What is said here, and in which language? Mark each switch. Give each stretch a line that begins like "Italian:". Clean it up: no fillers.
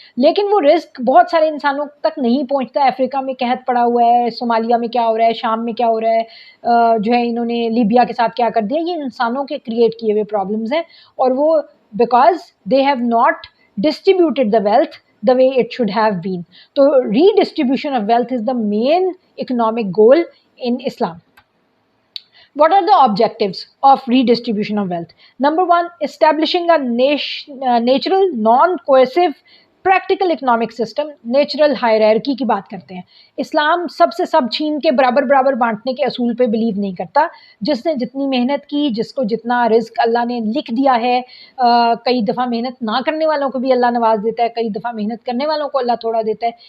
Urdu: لیکن وہ رزق بہت سارے انسانوں تک نہیں پہنچتا. افریقہ میں قحط پڑا ہوا ہے، صومالیہ میں کیا ہو رہا ہے، شام میں کیا ہو رہا ہے، جو ہے انہوں نے لیبیا کے ساتھ کیا کر دیا، یہ انسانوں کے کریٹ کیے ہوئے پرابلمز ہیں. اور وہ
English: Because they have not distributed the wealth the way it should have been. So redistribution of wealth is the main economic goal in Islam. What are the objectives of redistribution of wealth? Number 1, establishing a natural, non-coercive, practical economic system.
Urdu: Natural hierarchy کی بات کرتے ہیں. اسلام سب سے سب چھین کے برابر برابر بانٹنے کے اصول پہ بلیو نہیں کرتا. جس نے جتنی محنت کی، جس کو جتنا رزق اللہ نے لکھ دیا ہے، کئی دفعہ محنت نہ کرنے والوں کو بھی اللہ نواز دیتا ہے، کئی دفعہ محنت کرنے والوں کو اللہ تھوڑا دیتا ہے.